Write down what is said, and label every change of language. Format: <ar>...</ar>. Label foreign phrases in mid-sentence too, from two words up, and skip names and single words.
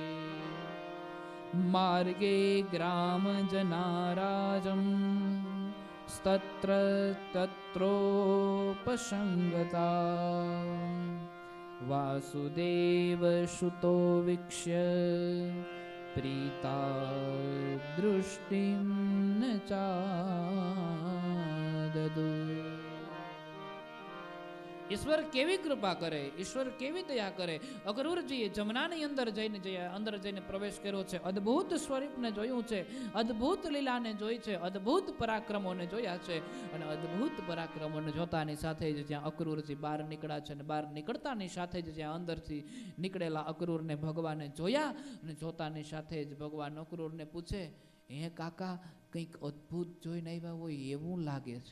<sa>मार्गे ग्रामजनाराजम् तत्र तत्रोपसंगता वासुदेवसुतो वीक्ष्य प्रीता दृष्टिं न चाददु।</sa> <gu>ઈશ્વર કેવી કૃપા કરે, ઈશ્વર કેવી દયા કરે। અક્રૂરજીએ જમનાની અંદર જઈને પ્રવેશ કર્યો છે, અદ્ભુત સ્વરૂપને જોયું છે, અદ્ભુત લીલાને જોઈ છે, અદ્ભુત પરાક્રમોને જોયા છે અને અદ્ભુત પરાક્રમોને જોતાની સાથે જ જ્યાં અક્રૂરજી બહાર નીકળ્યા છે અને બહાર નીકળતાની સાથે જ જ્યાં અંદરથી નીકળેલા અક્રૂરને ભગવાને જોયા અને જોતાની સાથે જ ભગવાન અક્રૂરને પૂછે, હે કાકા, કંઈક અદ્ભુત જોઈને આવ્યા હોય એવું લાગે છે।</gu>